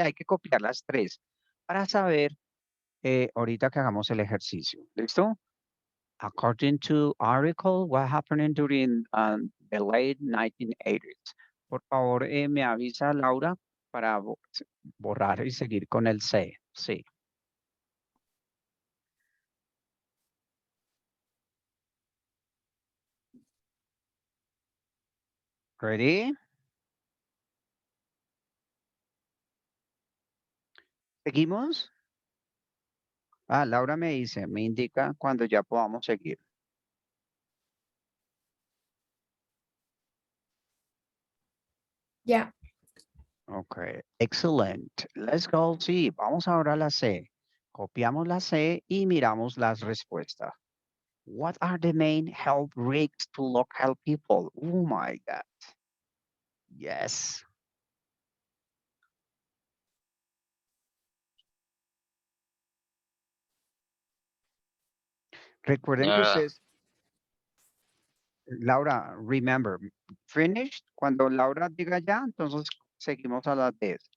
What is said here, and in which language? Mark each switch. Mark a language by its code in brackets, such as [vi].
[es] Hay que copiar las tres para saber ahorita que hagamos el ejercicio. ¿Listo? [en] According to article, what happened during the late 1980s. [es] Por favor, me avisa Laura para borrar y seguir con el C. Sí. [en] Ready? [es] ¿Seguimos? Ah, Laura me dice, me indica cuando ya podamos seguir. [en] Yeah. [es] Ok, excelente. [en] Let's go. [es] Sí, vamos ahora a la C. Copiamos la C y miramos las respuestas. [en] What are the main health risks to local people? Oh my God. Yes. [es] Recuerden que [en] Yeah. [es] ustedes, [en] Laura, remember, finished. [es] Cuando Laura diga ya, entonces seguimos a las 10.